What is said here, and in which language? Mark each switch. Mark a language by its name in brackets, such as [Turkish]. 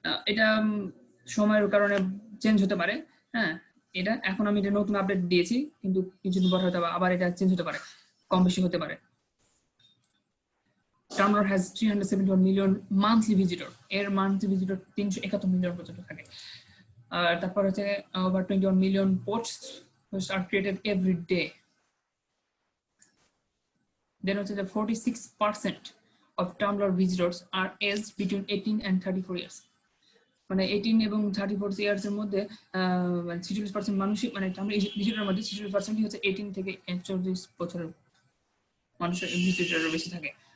[Bangla] এটা সময়ের কারণে চেঞ্জ হতে পারে। হ্যাঁ, এটা এখন আমি এটা নতুন আপডেট দিয়েছি, কিন্তু কিছুদিন পর হয়তো আবার এটা চেঞ্জ হতে পারে, কম বেশি হতে পারে। [English] Tumblr has 371 million monthly visitor. [Bangla] এর মান্থলি ভিজিটর 371 মিলিয়ন পর্যন্ত থাকে। আর তারপর হচ্ছে [English] over 21 million posts which are created every day. Then [Bangla] হচ্ছে [English] the 46% of Tumblr visitors are aged between 18 and 34 years. [Bangla] মানে 18 এবং 34 ইয়ার্স এর মধ্যে 46% মানুষই, মানে ভিজিটরের মধ্যে 46% হচ্ছে 18 থেকে 41 বছরের মানুষের ভিজিটর বেশি থাকে।